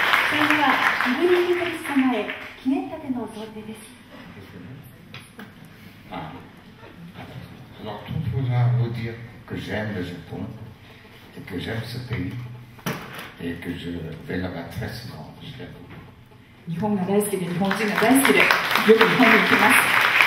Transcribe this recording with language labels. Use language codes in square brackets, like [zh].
[ja] それではイブリン・ヒトリス様へ記念立ての贈呈です。 [fr] Alors, tout pour vous dire que j'aime le Japon et que j'aime ce pays et que je vais là-bas très souvent. Je l'aime beaucoup. [ja] 日本が大好きで日本人が大好きでよく日本に行きます。